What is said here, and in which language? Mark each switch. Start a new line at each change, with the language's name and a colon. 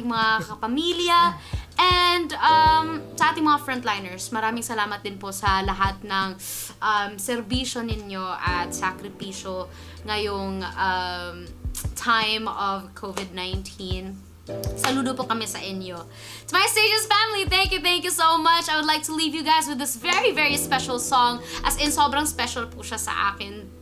Filipino: ating mga kapamilya, and sa ating mga frontliners. Maraming salamat din po sa lahat ng serbisyo ninyo at sakripisyo ngayong
English: time of COVID-19.
Filipino: Saludo po kami sa inyo.
English: To my Stages family, thank you so much. I would like to leave you guys with this very, very special song.
Filipino: As in, sobrang special po siya sa akin.